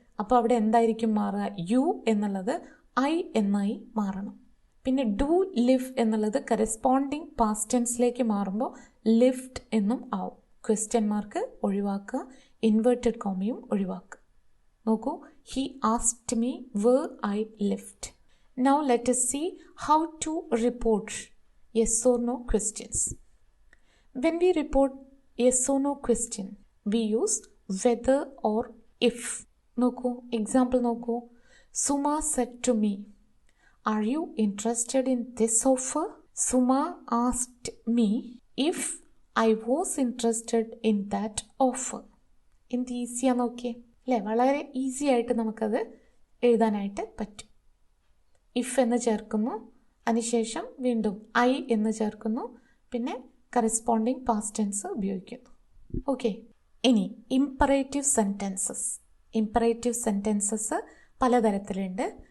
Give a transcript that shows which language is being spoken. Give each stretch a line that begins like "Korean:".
Malayalam: അപ്പോൾ അവിടെ എന്തായിരിക്കും മാറുക? യു എന്നുള്ളത് ഐ എന്നായി മാറണം. പിന്നെ ഡു ലിവ് എന്നുള്ളത് കറസ്പോണ്ടിങ് പാസ്റ്റ് ടെൻസിലേക്ക് മാറുമ്പോൾ ലിവ്ഡ് എന്നും ആവും. ക്വസ്റ്റ്യൻ മാർക്ക് ഒഴിവാക്കുക, ഇൻവേർട്ടഡ് കോമയും ഒഴിവാക്കുക. നോക്കൂ,
English: He asked me where I lived. Now let us see how to report yes or no questions. When we report yes or no question, we use whether or if.
Malayalam: നോക്കൂ, example നോക്കൂ.
English: Suma said to me, are you interested in this offer? Suma asked me if I was interested in that offer.
Malayalam: എന്ത് ഈസിയാന്ന് നോക്കിയേ അല്ലേ? വളരെ easy ആയിട്ട് നമുക്കത് എഴുതാനായിട്ട് പറ്റും. ഇഫ് എന്ന് ചേർക്കുന്നു, അതിനുശേഷം വീണ്ടും ഐ എന്ന് ചേർക്കുന്നു, പിന്നെ കറസ്പോണ്ടിങ് പാസ്റ്റ് ടെൻസ് ഉപയോഗിക്കുന്നു. ഓക്കെ, ഇനി ഇംപറേറ്റീവ് സെൻറ്റൻസസ്. Imperative sentences പലതരത്തിലുണ്ട്.